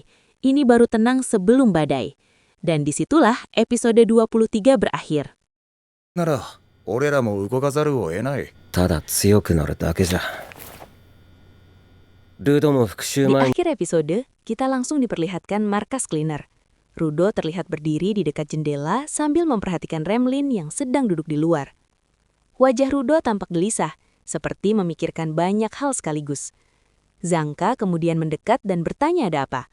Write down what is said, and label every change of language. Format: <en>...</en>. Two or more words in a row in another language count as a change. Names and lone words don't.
<id>Ini baru tenang sebelum badai. Dan disitulah episode 23 berakhir.</id> <ja>なら俺らも動かざるを得ない。ただ強くなるだけじゃ。ルドも復讐</ja> <id>Di</id> <ja>前に</ja> <id>akhir episode, kita langsung diperlihatkan markas cleaner. Rudo terlihat berdiri di dekat jendela sambil memperhatikan Remlin yang sedang duduk di luar. Wajah Rudo tampak gelisah, seperti memikirkan banyak hal sekaligus. Zanka kemudian mendekat dan bertanya ada apa.</id>